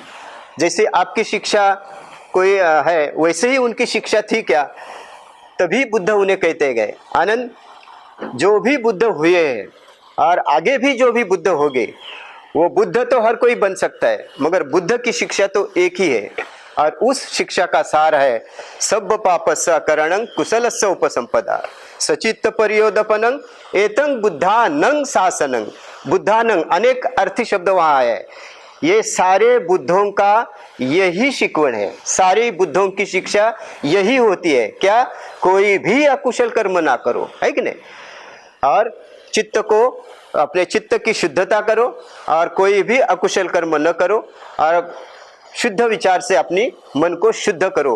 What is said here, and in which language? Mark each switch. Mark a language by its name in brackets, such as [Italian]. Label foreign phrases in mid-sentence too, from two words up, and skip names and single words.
[Hindi] जैसे आपकी शिक्षा कोई है वैसे ही उनकी शिक्षा थी क्या? तभी बुद्ध उन्हें कहते गए, आनंद, जो भी बुद्ध हुए हैं और आगे भी जो भी बुद्ध होंगे, वो बुद्ध तो हर कोई बन सकता है, मगर बुद्ध की शिक्षा तो एक ही है। और उस शिक्षा का सार है [Pali] सब पापस्य अकरणं कुशलस्य उपसंपदा सचित्त परियोदपनं एतं बुद्धानं शासनं। [Hindi] बुद्धानं अनेक अर्थी शब्द वहाँ है। ये सारे बुद्धों का यही शिकवण है, सारी बुद्धों की शिक्षा यही होती है, क्या? कोई भी अकुशल कर्म ना करो, है कि नहीं, और चित्त को, अपने चित्त की शुद्धता करो और कोई भी अकुशल कर्म न करो और शुद्ध विचार से अपनी मन को शुद्ध करो।